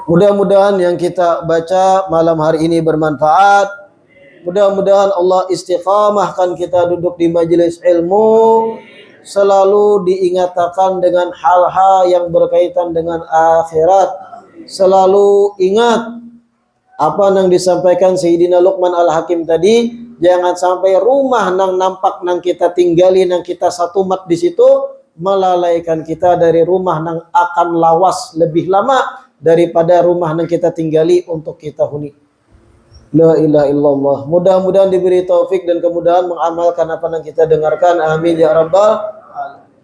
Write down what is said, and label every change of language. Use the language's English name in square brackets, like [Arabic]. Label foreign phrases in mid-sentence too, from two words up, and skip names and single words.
[Indonesian] Mudah-mudahan yang kita baca malam hari ini bermanfaat. Mudah-mudahan Allah istiqamahkan kita duduk di majelis ilmu. Selalu diingatkan dengan hal-hal yang berkaitan dengan akhirat. Selalu ingat apa yang disampaikan Sayyidina Luqman Al-Hakim tadi. Jangan sampai rumah nang nampak nang kita tinggali, nang kita satu mat di situ, melalaikan kita dari rumah nang akan lawas lebih lama daripada rumah nang kita tinggali untuk kita huni. [Arabic] لا إله إلا الله. [Indonesian] Mudah-mudahan diberi taufik dan kemudahan mengamalkan apa yang kita dengarkan. [Arabic] آمين يا رب العالمين.